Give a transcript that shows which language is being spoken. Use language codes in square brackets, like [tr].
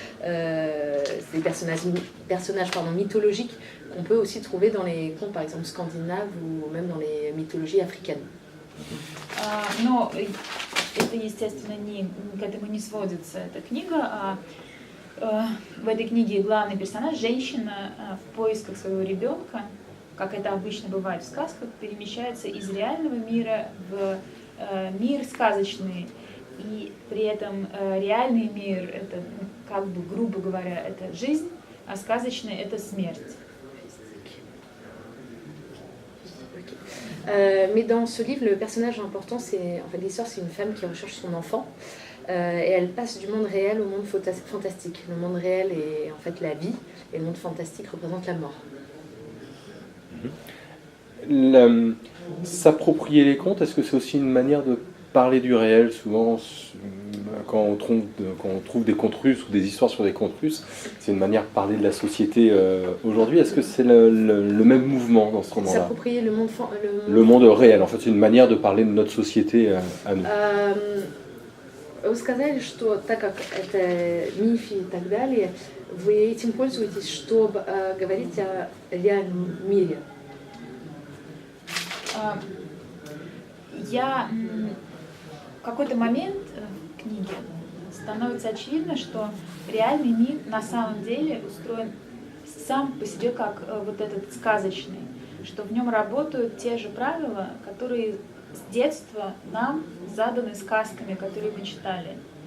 [fr] C'est des personnages mythologiques qu'on peut aussi trouver dans les contes par exemple scandinaves ou même dans les mythologies africaines. [ru] Но это, естественно, к этому не сводится эта книга, в этой книге главный персонаж, женщина, в поисках своего ребенка, как это обычно бывает в сказках, перемещается из реального мира в мир сказочный. И при этом реальный мир, это, как бы, грубо говоря, это жизнь, а сказочный – это смерть. [fr] Mais dans ce livre, le personnage important, c'est en fait l'histoire, c'est une femme qui recherche son enfant et elle passe du monde réel au monde fantastique. Le monde réel est en fait la vie et le monde fantastique représente la mort. S'approprier les contes, est-ce que c'est aussi une manière de parler du réel? Souvent, quand on trouve des contes russes ou des histoires sur des contes russes, c'est une manière de parler de la société aujourd'hui. Est-ce que c'est le même mouvement dans ce roman-là? S'approprier le monde réel, en fait, c'est une manière de parler de notre société à nous. [ru] Вы сказали, что так как это мифы и так далее, вы этим пользуетесь, чтобы говорить о реальном мире. В какой-то момент в книге становится очевидно, что реальный мир на самом деле устроен сам по себе как вот этот сказочный, что в нем работают те же правила, которые с детства нам заданы сказками, которые мы читали.